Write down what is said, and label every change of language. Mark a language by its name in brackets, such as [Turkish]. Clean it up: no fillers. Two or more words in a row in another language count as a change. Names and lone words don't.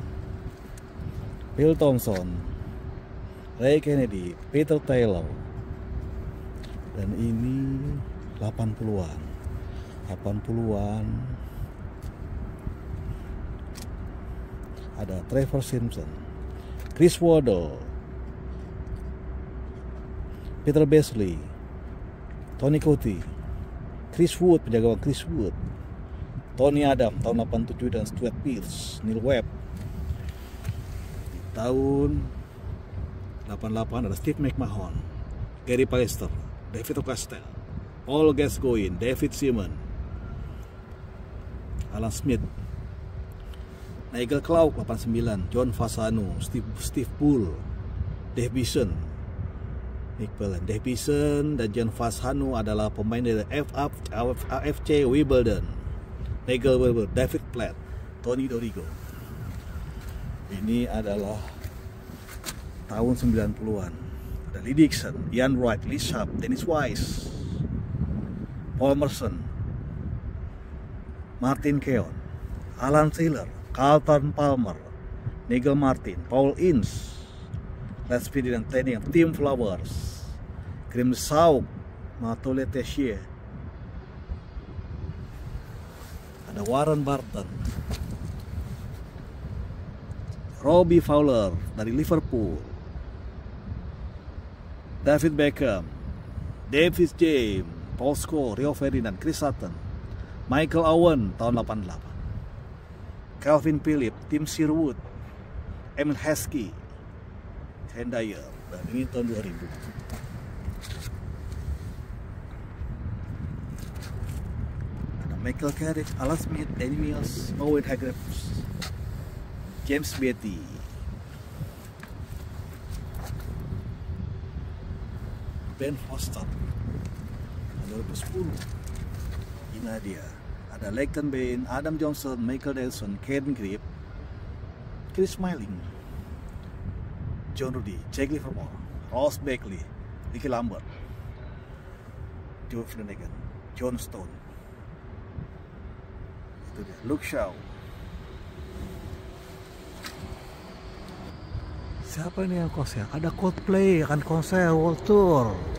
[Indonesian] Bill Thompson, Ray Kennedy, Peter Taylor. Dan ini 80-an. 80-an. Ada Trevor Simpson, Chris Waddle, Peter Beasley, Tony Cotie, Chris Wood, penjaga gawang Chris Wood, Tony Adam tahun 87 dan Stuart Pearce, Neil Webb. Di tahun 88 ada Steve McMahon, Gary Pallister, David O'Castle, Paul Gascoigne, David Seaman, Alan Smith, Nigel Clough 89, John Fasano, Steve Bull, Dave Bison, Nick Pellen. Dave Bison dan John Fasano adalah pemain dari AFC Wimbledon. Nigel Wilbur, David Platt, Tony Dorigo. Ini adalah tahun 90-an. Ada Lee Dixon, Ian Wright, Lee Sharp, Dennis Wise, Paul Merson, Martin Keown, Alan Taylor, Carlton Palmer, Nigel Martin, Paul Ince, Let's Speed dan Training, Team Flowers, Grim Sauk, Matole Tessier, ada Warren Barton, Robbie Fowler dari Liverpool, David Beckham, David James, Paul Scholes, Rio Ferdinand, Chris Sutton, Michael Owen tahun 88, Calvin Phillips, Tim Sherwood, Emil Heskey, Ken Dyer, dan ini tahun 2000. Michael Carrick, Alan Smith, Danny Mills, Owen Hargreaves, James Beatty, Ben Foster 2010. Ini dia, ada Leighton Bain, Adam Johnson, Michael Nelson, Ken Grip, Chris Smalling, John Rudy, Jake Livermore, Ross Beckley, Ricky Lambert, Joe Flanagan, John Stone, itu dia, Luke Shaw. Siapa ini yang konser? Ada Coldplay akan konser World Tour.